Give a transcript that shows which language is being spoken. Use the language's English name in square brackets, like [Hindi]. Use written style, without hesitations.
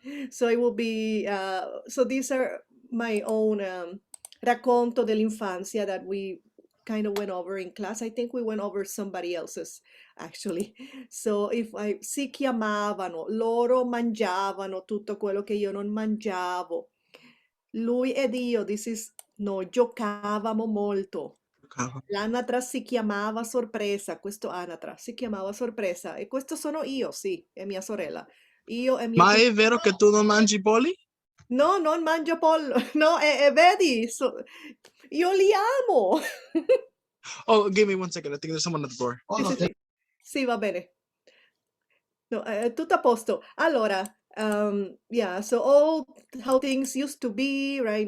[English] So it will be so these are my own [Italian] racconto dell'infanzia [English] that we kind of went over in class. I think we went over somebody else's actually. So if I [Italian] si chiamavano, loro mangiavano tutto quello che io non mangiavo. Lui ed io, [English] this is [Italian] noi giocavamo molto. L'anatra si chiamava sorpresa, questo anatra si chiamava sorpresa e questo sono io, sì, e mia sorella. Io e mio Ma cugino. è vero che tu non mangi polli? No, non mangio pollo. No, e vedi, io li amo. [English] Oh, give me 1 second. I think there's someone at the door. [Italian] Sì, sì, sì. Sì, va bene. No, tutto a posto. Allora, [English] Yeah, so all how things used to be, right?